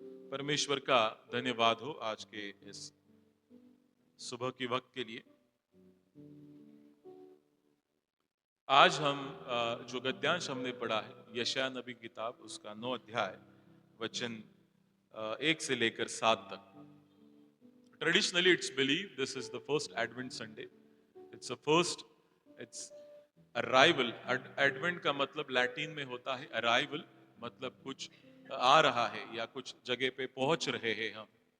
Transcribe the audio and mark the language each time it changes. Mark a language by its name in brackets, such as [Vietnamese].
[Hindi] परमेश्वर का धन्यवाद हो आज के इस सुबह के वक्त के लिए। आज हम जो गद्यांश हमने पढ़ा है यशायाह नबी की किताब, उसका 9 अध्याय वचन 1 से लेकर 7 तक। [English] Traditionally, it's believed this is the first Advent Sunday. It's a first, it's arrival. [Hindi] Advent का मतलब लैटिन में होता है arrival, मतलब कुछ आ रहा है या कुछ जगह पे पहुंच रहे हैं हम।